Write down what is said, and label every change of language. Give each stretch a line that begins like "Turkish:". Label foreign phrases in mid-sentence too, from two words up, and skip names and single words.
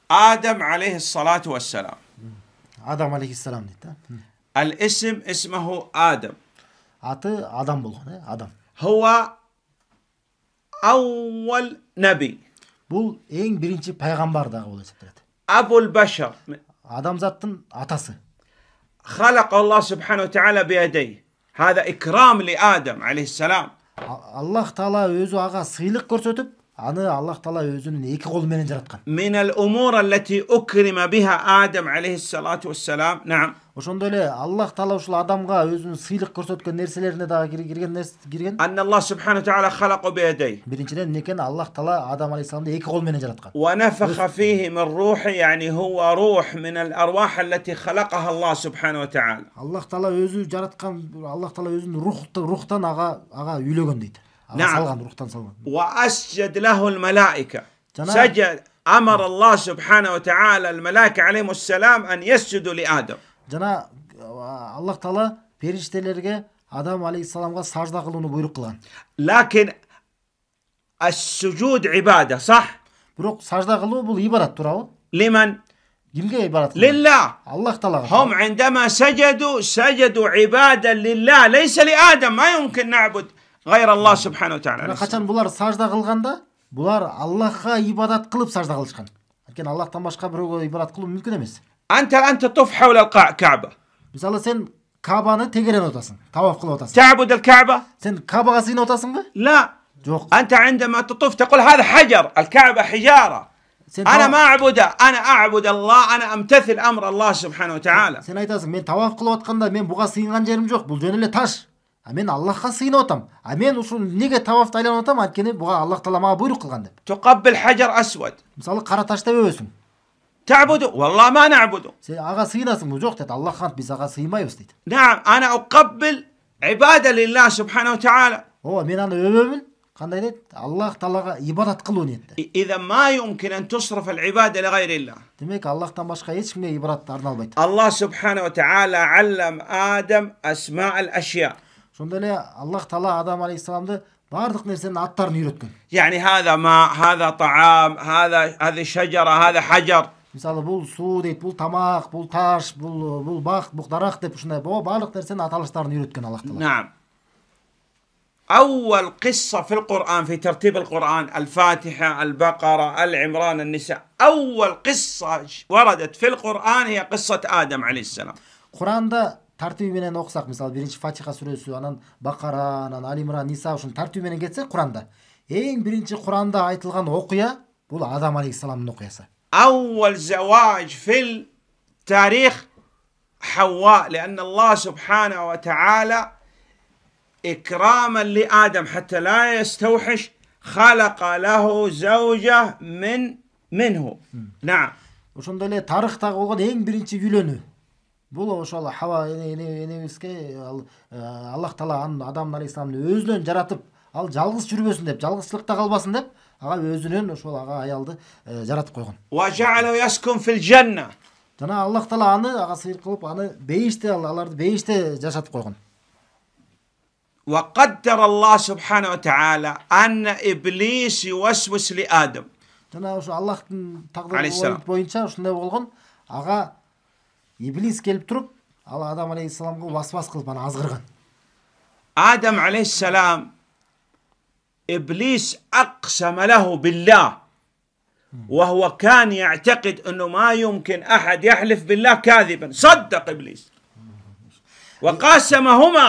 Arabic: آدم عليه الصلاة والسلام.
Kazakh: Адам алейхиссалам дейді.
Arabic: الاسم اسمه آدم.
Kazakh: Аты Адам болған, Адам.
Arabic: هو أول نبي.
Kazakh: Бұл ең бірінші пайғамбар дағы болып есептеледі.
Arabic: أبو البشر.
Kazakh: Адамзаттың атасы.
Arabic: خلق الله سبحانه وتعالى بيديه. هذا إكرام لآدم عليه السلام.
Kazakh: Аллах Таала өзі аға сыйлық көрсетіп, аны Аллах Таала өзінің екі қолымен жаратқан.
Arabic: من الأمور التي أكرم بها آدم عليه الصلاة والسلام. نعم.
Kyrgyz: Ошондой эле Аллах Таала ушул адамга өзүнүн сыйлык көрсөткөн нерселерине дагы кирген.
Arabic: أن الله سبحانه وتعالى خلقه بيديه.
Kyrgyz: Биринчиден некен Аллах Таала Адам алейхиссаламды эки кол менен жараткан.
Arabic: ونفخ فيه من روحه يعني هو روح من الأرواح التي خلقها الله سبحانه وتعالى.
Kyrgyz: Аллах Таала өзү жараткан, Аллах Таала өзүнүн рухтан ага үйлөгөн дейт.
Arabic: نعم.
Kyrgyz: рухтан салган.
Arabic: وأسجد له الملائكة. سجد أمر الله سبحانه وتعالى الملائكة عليهم السلام أن يسجدوا لآدم.
Kyrgyz: Жана Аллах Таала периштелерге Адам алейхиссаламга сажда кылууну буйрук кылган.
Arabic: لكن السجود عبادة صح؟
Kyrgyz: Бирок сажда кылуу бул ибадат, туурабы?
Arabic: لمن؟
Kyrgyz: Кимге ибадат?
Arabic: لله.
Kyrgyz: Аллах Таалага.
Arabic: هم عندما سجدوا عبادة لله ليس لآدم. ما يمكن نعبد غير الله سبحانه وتعالى.
Kyrgyz: Качан булар сажда кылганда, булар Аллахка ибадат кылып сажда кылышкан. Анткени Аллахтан башка бирөөгө ибадат кылуу мүмкүн эмес.
Arabic: أنت تطوف حول الكعبة.
Kyrgyz: Мисалы сен Кабаны тегерен отасың, таваф кылып отасың.
Arabic: تعبد الكعبة؟
Kyrgyz: Сен Кабага сыйынып отасыңбы?
Arabic: لا.
Kyrgyz: Жок.
Arabic: أنت عندما تطوف تقول هذا حجر، الكعبة حجارة. أنا ما أعبده، أنا أعبد الله، أنا أمتثل أمر الله سبحانه وتعالى.
Kyrgyz: Сен айтасың, мен таваф кылып атканда мен буга сыйынган жерим жок, бул жөн эле таш. Мен Аллахка сыйынып атам. Мен ушул неге тавафты айланып атам? Анткени буга Аллах Таала мага буйрук кылган деп.
Arabic: تقبل حجر أسود.
Kyrgyz: Мисалы кара таш деп өбөсүң.
Arabic: تعبده؟ والله ما نعبده.
Kyrgyz: Сен ага сыйынасыңбы? Жок дейт. Аллахка биз ага сыймайбыз дейт.
Arabic: نعم أنا أقبل عبادة لله سبحانه وتعالى.
Kyrgyz: Ооба, мен аны өбөмүн. Кандай дейт? Аллах Таалага ибадат кылуу ниетте.
Arabic: إذا ما يمكن أن تصرف العبادة لغير الله.
Kyrgyz: Демек Аллахтан башка эч кимге ибадат арналбайт.
Arabic: الله سبحانه وتعالى علم آدم أسماء الأشياء.
Kyrgyz: Ошондой эле Аллах Таала Адам алейхиссаламды бардык нерсенин аттарын үйрөткөн.
Arabic: يعني هذا ماء، هذا طعام، هذه شجرة، هذا حجر.
Kyrgyz: Мисалы бул суу дейт, бул тамак, бул таш, бул бак, бул дарак деп ушундай баардык нерсенин аталыштарын үйрөткөн Аллах Таала.
Arabic: نعم. أول قصة في القرآن في ترتيب القرآن الفاتحة، البقرة، العمران، النساء. أول قصة وردت في القرآن هي قصة آدم عليه السلام.
Kyrgyz: Куранда тартиби менен окусак, мисалы биринчи Фатиха сүрөсү, анан Бакара, анан Али Имран, Ниса ушун тартиби менен кетсек Куранда, эң биринчи Куранда айтылган окуя бул Адам алейхиссаламдын окуясы.
Arabic: أول زواج في التاريخ حواء، لأن الله سبحانه وتعالى إكراما لآدم حتى لا يستوحش خلق له زوجة منه. نعم.
Kyrgyz: Ошондой эле тарыхтагы болгон эң биринчи үйлөнүү бул ошол Хава энебизге Аллах Таала Адам алейхиссаламды өзүнөн жаратып, ал жалгыз жүрбөсүн деп, жалгызчылыкта калбасын деп, ага өзүнөн ошол ага аялды жаратып койгон.
Arabic: وجعله يسكن في الجنة.
Kyrgyz: Жана Аллах Таала аны ага сыйыр кылып, аны бейиште, аларды бейиште жашатып койгон.
Arabic: وقدر الله سبحانه وتعالى أن إبليس يوسوس لآدم.
Kyrgyz: Жана ошо Аллахтын тагдыры боюнча ушундай болгон, ага Иблис келип туруп, ал Адам алейхиссаламга васвас кылып аны азгырган.
Arabic: آدم عليه السلام إبليس أقسم له بالله، وهو كان يعتقد أنه ما يمكن أحد يحلف بالله كاذبا. صدق إبليس وقاسمهما.